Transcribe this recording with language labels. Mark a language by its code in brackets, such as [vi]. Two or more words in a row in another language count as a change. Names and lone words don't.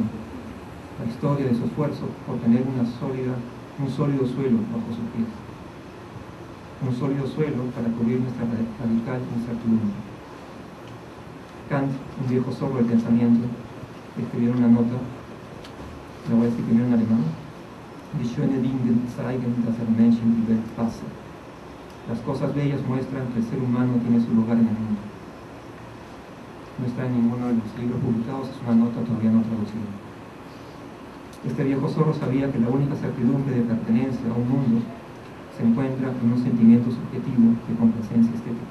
[es] La historia de su esfuerzo por tener un sólido suelo bajo sus pies. Un sólido suelo para cubrir nuestra radical incertidumbre. Kant, un viejo zorro del pensamiento, escribió en una nota, la voy a decir primero en alemán: [de] Die schöne Dinge zeigen, dass der Mensch in die Welt passe. [es] Las cosas bellas muestran que el ser humano tiene su lugar en el mundo. No está en ninguno de los libros publicados, es una nota todavía no traducida. Este viejo zorro sabía que la única certidumbre de pertenencia a un mundo se encuentra en un sentimiento subjetivo de complacencia estética.